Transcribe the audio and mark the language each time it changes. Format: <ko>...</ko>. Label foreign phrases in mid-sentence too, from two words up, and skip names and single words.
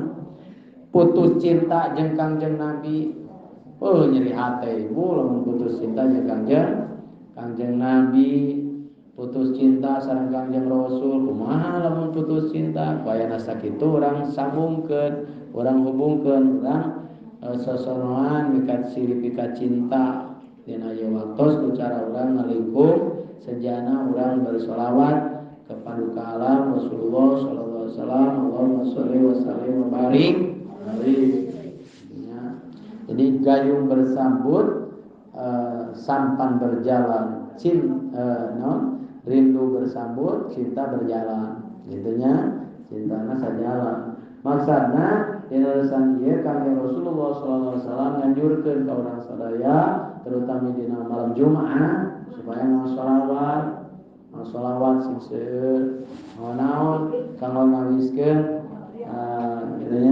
<su>Putus cinta jeung Kangjeng Nabi nyeri hate ibu lamun putus cinta jeung Kangjeng Nabi, putus cinta sareng Kangjeng Rasul kumaha lamun putus cinta? Kayana sakitu urang sambungkeun, urang hubungkeun, urang sosonoan mikat sirip mikat cinta. Dina ieu waktos ku cara urang ngalingkung sejana urang</su> <id>bersolawat kepada alam</id> <su>Rasulullah</su> <ar>صلى الله عليه وسلم. اللهم صل وسلم وبارك عليه.</ar> <id>Jadi gayung bersambut, sampan berjalan, rindu bersambut, cinta berjalan.</id> <su>Gitunya, cintana sajalan. Maksudna dina lesan ieu Kangjeng Rasulullah</su> <ar>صلى الله عليه وسلم</ar> <su>nganjurkeun ka urang sadaya terutama dina malam Jumat supaya ngasolawat, ngasolawat sing seueur, naon kanggo ngawiskeun gitunya.</su>